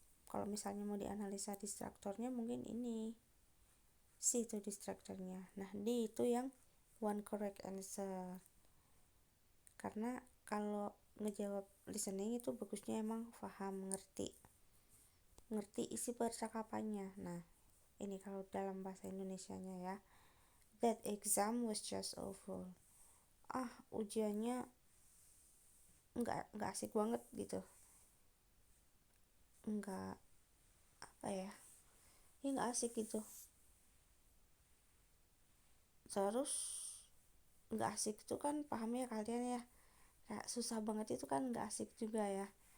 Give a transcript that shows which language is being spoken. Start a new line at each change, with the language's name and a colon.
Indonesian: Kalau misalnya mau dianalisa distraktornya mungkin ini. C itu distraktornya. Nah, D itu yang
English: one correct answer.
Indonesian: Karena kalau ngejawab listening itu bagusnya emang paham, ngerti isi percakapannya. Nah, ini kalau dalam bahasa Indonesianya ya.
English: That exam was just awful.
Indonesian: Ujiannya nggak asik banget gitu. Nggak nggak asik gitu. Terus nggak asik itu kan pahamnya kalian ya, kayak susah banget itu kan nggak asik juga ya.